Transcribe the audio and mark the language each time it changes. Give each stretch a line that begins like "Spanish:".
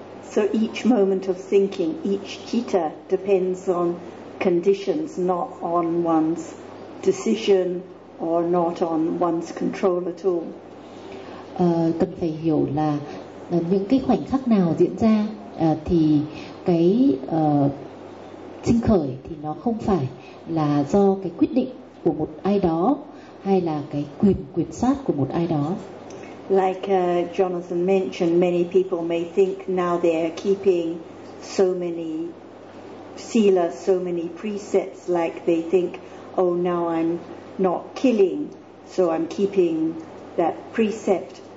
English: So each moment of thinking, each citta depends on conditions, not on one's decision or not on one's control at all.
Vietnamese: Cần phải hiểu là những cái khoảnh khắc nào diễn ra thì cái sinh khởi thì nó không phải là do cái quyết định của một ai đó hay là cái quyền quyền sát của một ai đó.
English: Like Jonathan mentioned, many people may think now they're keeping so many sila, so many precepts, like they think, oh, now I'm not killing, so I'm keeping that precept.